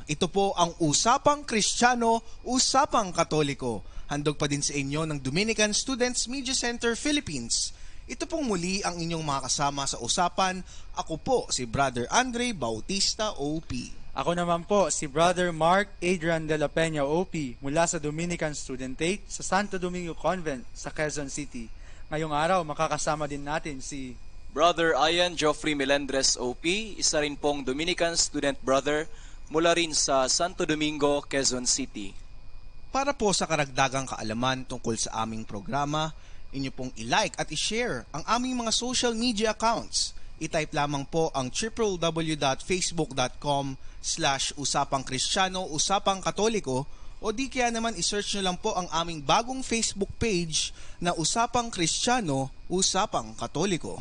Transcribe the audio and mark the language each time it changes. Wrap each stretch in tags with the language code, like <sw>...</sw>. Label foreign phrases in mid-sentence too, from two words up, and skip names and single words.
<tl>Ito po ang Usapang Kristiyano, Usapang Katoliko. Handog pa din sa inyo ng Dominican Students Media Center Philippines. Ito pong muli ang inyong mga kasama sa usapan. Ako po si Brother Andre Bautista OP. Ako naman po si Brother Mark Adrian de la Peña OP mula sa Dominican Student 8 sa Santo Domingo Convent sa Quezon City. Ngayong araw makakasama din natin si Brother Ian Geoffrey Melendres OP, isa rin pong Dominican student brother mula rin sa Santo Domingo, Quezon City. Para po sa karagdagang kaalaman tungkol sa aming programa, inyo pong i-like at i-share ang aming mga</tl> <en>social media accounts.</en> <tl>I-type lamang po ang www.facebook.com/usapangkristyano, usapang katoliko, o di kaya naman i-search nyo lang po ang aming bagong</tl> <en>Facebook page</en> <tl>na Usapang Kristiyano, Usapang Katoliko.</tl>